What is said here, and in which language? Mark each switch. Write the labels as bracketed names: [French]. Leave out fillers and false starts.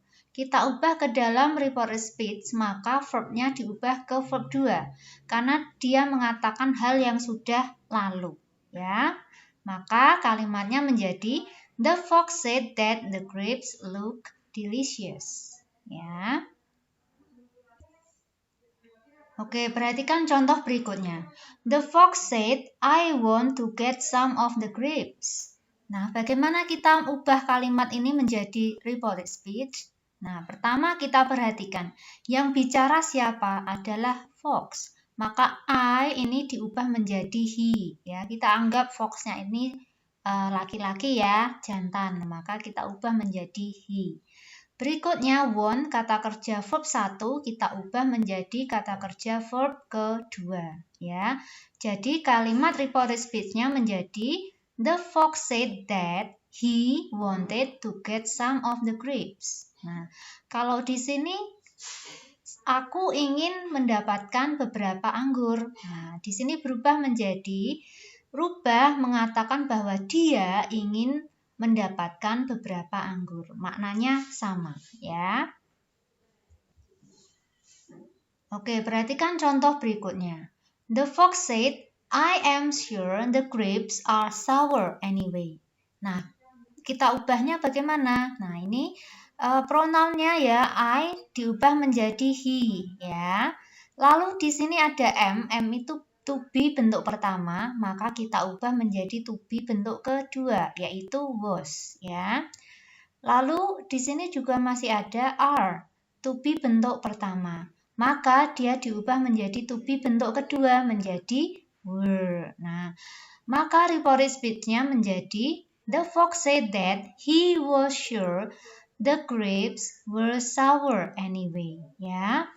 [Indonesian] Kita ubah ke dalam reported speech maka verbnya diubah ke verb 2 karena dia mengatakan hal yang sudah lalu, ya. Maka kalimatnya menjadi [English] the fox said that the grapes look delicious, [Indonesian] ya. Oke, perhatikan contoh berikutnya. [English] The fox said, I want to get some of the grapes. [Indonesian] Nah, bagaimana kita ubah kalimat ini menjadi reported speech? Nah, pertama kita perhatikan, yang bicara siapa adalah fox. Maka I ini diubah menjadi he. Ya, kita anggap foxnya ini laki-laki ya, jantan. Maka kita ubah menjadi he. Berikutnya want, kata kerja verb 1 kita ubah menjadi kata kerja verb kedua ya. Jadi kalimat reported speech-nya menjadi [English] the fox said that he wanted to get some of the grapes. [Indonesian] Nah, kalau di sini aku ingin mendapatkan beberapa anggur. Nah, di sini berubah menjadi mengatakan bahwa dia ingin mendapatkan beberapa anggur. Maknanya sama, ya. Oke, perhatikan contoh berikutnya. [English] The fox said, I am sure the grapes are sour anyway. [Indonesian] Nah, kita ubahnya bagaimana? Nah, ini pronounnya ya, I diubah menjadi he, ya. Lalu di sini ada M itu to be bentuk pertama, maka kita ubah menjadi to be bentuk kedua, yaitu was, ya. Lalu di sini juga masih ada are, to be bentuk pertama. Maka dia diubah menjadi to be bentuk kedua, menjadi were. Nah, maka reported speech-nya menjadi [English] the fox said that he was sure the grapes were sour anyway, [Indonesian] ya.